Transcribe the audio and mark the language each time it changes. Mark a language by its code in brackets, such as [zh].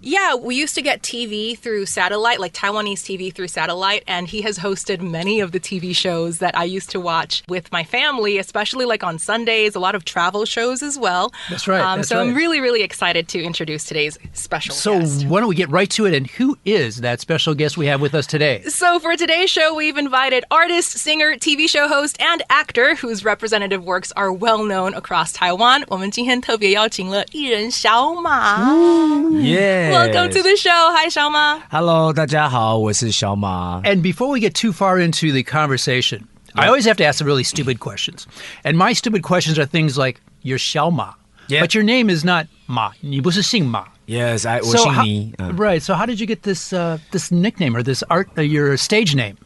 [en] Yeah, we used to get TV through satellite, like Taiwanese TV through satellite, and he has hosted many of the TV shows that I used to watch with my family, especially like on Sundays, a lot of travel shows as well. That's right. I'm really, really excited to introduce today's special guest. So why don't we get right to it, and who is that special guest we have with us today? So for today's show, we've invited artist, singer, TV show host, and actor whose representative works are well known across Taiwan. [zh] 我们今天特别邀请了艺人小马。 [en] Yes. Welcome to the show. Hi, Xiao Ma. [zh] Hello, 大家好，我是小马。 [en] And before we get too far into the conversation, I always have to ask the really stupid questions. And my stupid questions are things like, you're Xiao Ma, but your name is not Ma. [zh] 你不是姓马。 Yes, 我姓倪。 [en] Right. So how did you get this this nickname or this your stage name?